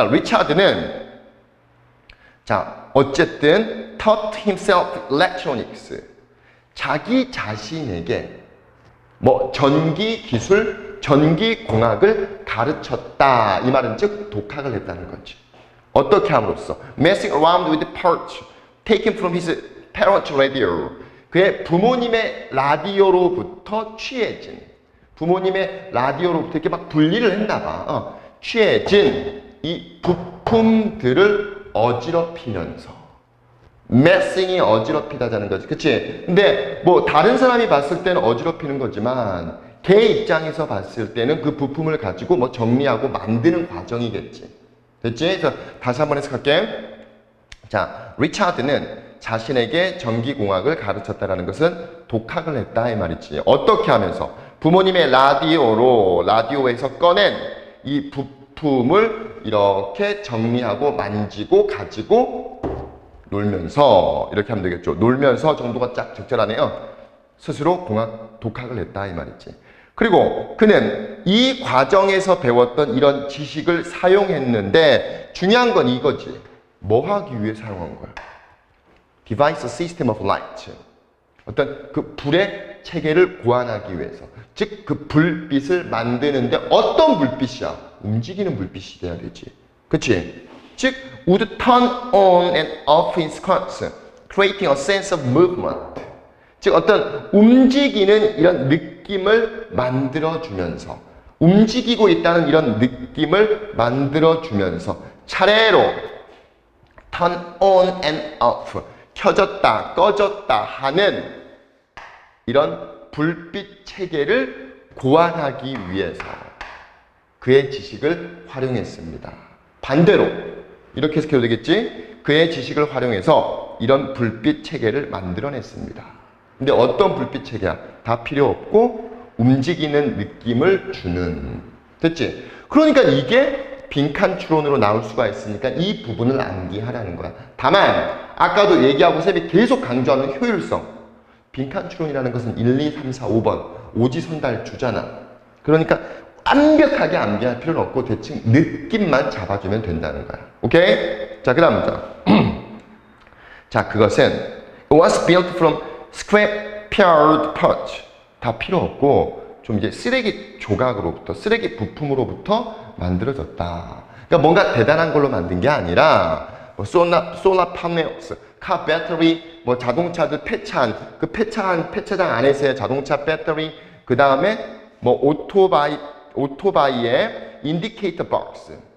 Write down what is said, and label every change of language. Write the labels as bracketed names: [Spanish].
[Korean] 자, 리차드는 어쨌든 [English] taught himself electronics. [Korean] 자기 자신에게 뭐 전기 기술, 전기 공학을 가르쳤다. 이 말은 즉 독학을 했다는 거지. 어떻게 함으로써? [English] messing around with parts taken from his parents' radio. [Korean] 그의 부모님의 라디오로부터 취해진, 부모님의 라디오로부터 이렇게 막 분리를 했나 봐. 취해진 이 부품들을 어지럽히면서. messing이 어지럽히다자는 거지. 그치? 근데 뭐 다른 사람이 봤을 때는 어지럽히는 거지만 걔 입장에서 봤을 때는 그 부품을 가지고 뭐 정리하고 만드는 과정이겠지. 됐지? 그래서 다시 한번 해석할게. 자, 리차드는 자신에게 전기공학을 가르쳤다라는 것은 독학을 했다 이 말이지. 어떻게 하면서? 부모님의 라디오에서 꺼낸 이 부품을 이렇게 정리하고 만지고 가지고 놀면서, 이렇게 하면 되겠죠. 놀면서 정도가 딱 적절하네요. 스스로 독학을 했다 이 말이지. 그리고 그는 이 과정에서 배웠던 이런 지식을 사용했는데 중요한 건 이거지. 뭐 하기 위해 사용한 거야? [English] Devise a system of light. [Korean] 어떤 그 불의 체계를 고안하기 위해서. 즉 그 불빛을 만드는데 어떤 불빛이야? 움직이는 불빛이 돼야 되지. 그치? [English] 즉 would turn on and off in sequence, creating a sense of movement. [Korean] 즉 어떤 움직이는 이런 느낌을 만들어주면서, 움직이고 있다는 이런 느낌을 만들어주면서 차례로 [English] turn on and off, [Korean] 켜졌다 꺼졌다 하는 이런 불빛 체계를 고안하기 위해서 그의 지식을 활용했습니다. 반대로 이렇게 해석해도 되겠지? 그의 지식을 활용해서 이런 불빛 체계를 만들어냈습니다. 근데 어떤 불빛 체계야? 다 필요 없고 움직이는 느낌을 주는. 됐지? 그러니까 이게 빈칸 추론으로 나올 수가 있으니까 이 부분을 암기하라는 거야. 다만 아까도 얘기하고 쌤이 계속 강조하는 효율성. 빈칸 추론이라는 것은 1, 2, 3, 4, 5번 오지선달 주잖아. 그러니까 완벽하게 암기할 필요는 없고 대충 느낌만 잡아주면 된다는 거야. 오케이? 자, 그 다음 문장. 자, 그것은 [English] it was built from scrap-pared parts. [Korean] 다 필요 없고 좀 이제 쓰레기 조각으로부터, 쓰레기 부품으로부터 만들어졌다. 그러니까 뭔가 대단한 걸로 만든 게 아니라 뭐 솔라 파넬스, 카 배터리, 뭐 자동차들 폐차한 그 폐차장 안에서의 자동차 배터리, 그 다음에 뭐 오토바이의 인디케이터 박스.